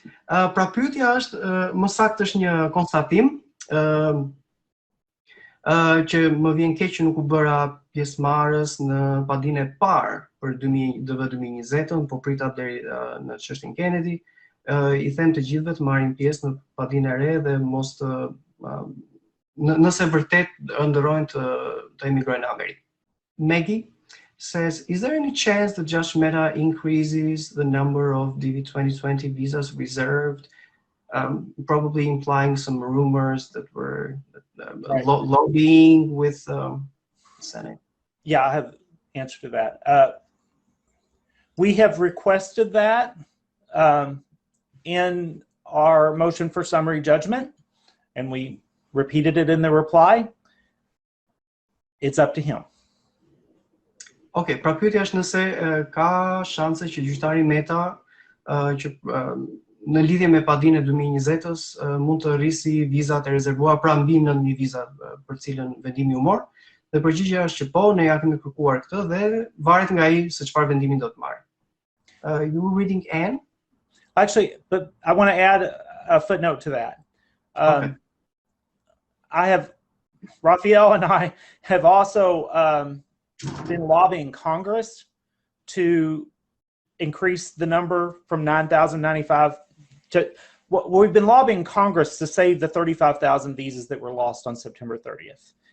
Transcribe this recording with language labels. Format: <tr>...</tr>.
<sq>Pra pyetja është, më saktë është një konstatim që më vjen keq që nuk u bëra pjesëmarrës në padinë e parë për DV 2020, po prita deri në çështjen Kennedy. I them të gjithëve të marrin pjesë në padinë e re dhe mos të nëse vërtet ëndërrojnë të emigrojnë në Amerikë.</sq> <en>Maggie says, is there any chance that Judge Mehta increases the number of DV2020 visas reserved, probably implying some rumors that were right. Lobbying with the Senate? Yeah, I have answer to that. We have requested that in our motion for summary judgment, and we repeated it in the reply. It's up to him.</en> <sq>Okay, pra pyetja është nëse ka shanse që gjyqtari Mehta që në lidhje me padinë e 2020-s mund të rrisi vizat e rezervuara pra mbi 9.000 viza për cilën vendimi u mor. Dhe përgjigjja është që po, ne ja kemi kërkuar këtë dhe varet nga ai se çfarë vendimi do të marrë.</sq> <en>You were reading Anne? Actually, but I want to add a footnote to that. Okay. Raphael and I have also been lobbying Congress to increase the number from 9,095 to, we've been lobbying Congress to save the 35,000 visas that were lost on September 30th.</en>